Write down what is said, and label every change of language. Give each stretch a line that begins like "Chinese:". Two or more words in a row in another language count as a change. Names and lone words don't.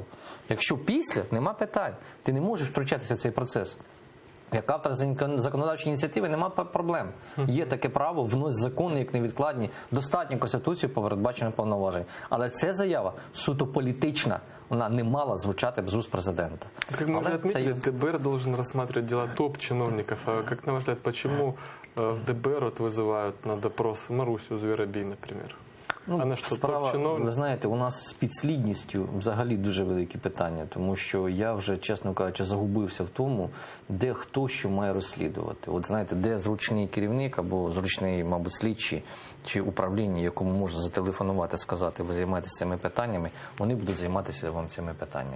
Ukrainian: Якщо після, нема питань. Ти не можеш втручатися в цей процес. Як автор законодавчої ініціативи нема проблем. Є таке право, вносить закони, як невідкладні, достатньо Конституцію передбачених повноважень. Але ця заява суто політична, вона не мала звучати з уст президента.
Russian: Как мы уже отметили, ДБР должен рассматривать дела топ-чиновников. А как, на ваш взгляд, почему в ДБР вызывают на допрос Марусю Звіробій, например?
Ukrainian: Вона що, топ-чиновник? Ви знаєте, у нас з підслідністю взагалі дуже великі питання, тому що я вже, чесно кажучи, загубився в тому, де хто що має розслідувати. От знаєте, де зручний керівник або зручний, мабуть, слідчий чи управління, якому можна зателефонувати, сказати, ви займаєтеся цими питаннями, вони будуть займатися вам цими питаннями.